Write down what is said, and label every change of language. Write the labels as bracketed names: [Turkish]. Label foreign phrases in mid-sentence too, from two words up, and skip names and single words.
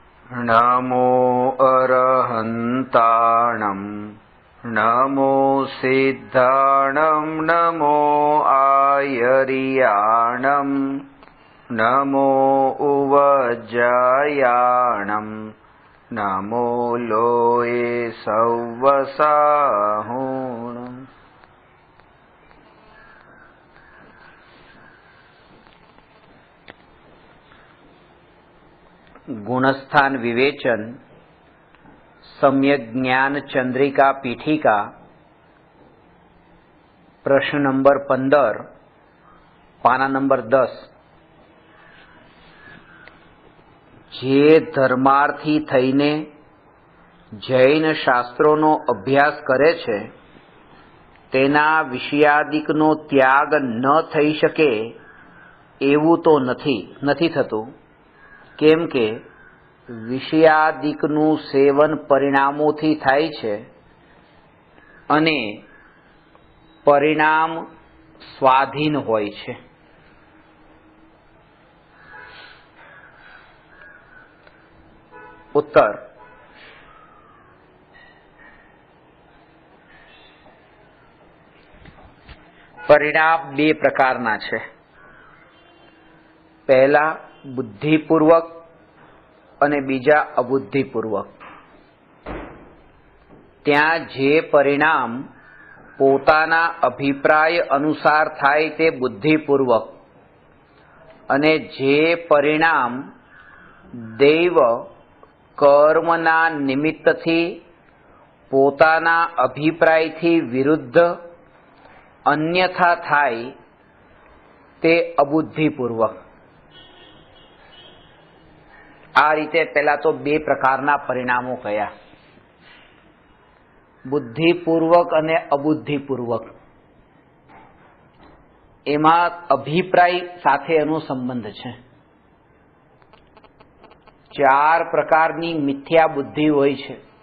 [Prakrit languages] नमो अरहन्ताणं नमो सिद्धाणं नमो आयर्याणं नमो उवज्जायाणं नमो लोये सव्वसाहुणम्। [Gujarati] ગુણસ્થાન વિવેચન સમ્યક જ્ઞાન ચંદ્રિકા પીઠિકા પ્રશ્ન નંબર 15 પાના નંબર 10। જે ધર્માર્થી થઈને જૈન શાસ્ત્રોનો અભ્યાસ કરે છે તેના વિષયાદિકનો ત્યાગ ન થઈ શકે એવું તો નથી થતું। કેમ કે વિષયાદિકનુ સેવન પરિણામોથી થાય છે અને પરિણામ સ્વાધીન હોય છે। ઉત્તર પરિણામ બે પ્રકારના છે। પહેલા બુદ્ધિપૂર્વક અને બીજા અબુદ્ધિપૂર્વક। ત્યાં જે પરિણામ પોતાના અભિપ્રાય અનુસાર થાય તે બુદ્ધિપૂર્વક અને જે પરિણામ દૈવ કર્મના નિમિત્તથી પોતાના અભિપ્રાયથી વિરુદ્ધ અન્યથા થાય તે અબુદ્ધિપૂર્વક। આ રીતે પહેલા તો બે પ્રકારના પરિણામો કયા, બુદ્ધિપૂર્વક અને અબુદ્ધિપૂર્વક। એમાં અભિપ્રાય સાથે એનો સંબંધ છે। ચાર પ્રકારની મિથ્યા બુદ્ધિ હોય છે।